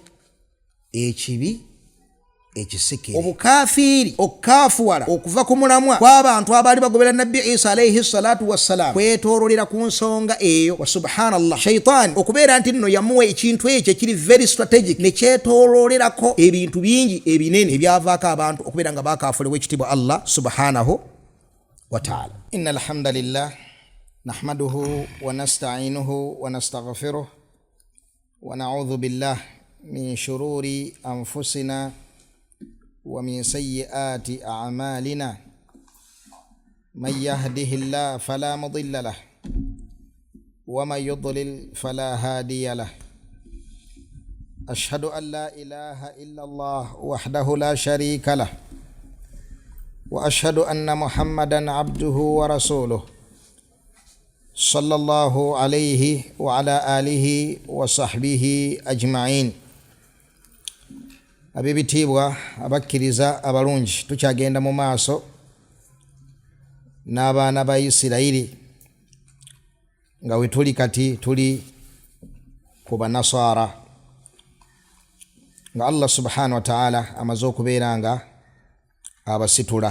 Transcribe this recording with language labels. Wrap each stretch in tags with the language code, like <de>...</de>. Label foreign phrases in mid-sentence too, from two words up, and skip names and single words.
<lg>Ekibi, ekisikire, obukafiiri, okukaafuwala okuva ku mulamwa kw'abantu abaali bagobera Nabbi Isa</lg> <ar>عليه الصلاة والسلام</ar> <lg>kwetoololera ku nsonga eyo.</lg> <ar>وسبحان الله,</ar> <lg>Shaytaani okubeera nti nno yamuwa ekintu ekyo ekiri</lg> <en>very strategic</en> <lg>ne kyetoololerako ebintu bingi ebinene ebyavaako abantu okubeera nga baakaafulewa ekitiibwa Allah</lg> <ar>سبحانه وتعالى. إن الحمد لله نحمده ونستعينه ونستغفره ونعوذ بالله من شرور أنفسنا ومن سيئات أعمالنا. من يهده الله فلا مضل له ومن يضلل فلا هادي له. أشهد أن لا إله إلا الله وحده لا شريك له وأشهد أن محمدا عبده ورسوله صلى الله عليه وعلى آله وصحبه أجمعين.</ar> <lg>Abibitibwa abakkiriza abalungi, tukyagenda mu maaso n'abaana ba Isirayiri nga we tuli kati tuli ku banasara nga Allah</lg> <ar>سبحانه وتعالى</ar> <lg>amaze okubeera nga abasitula.</lg>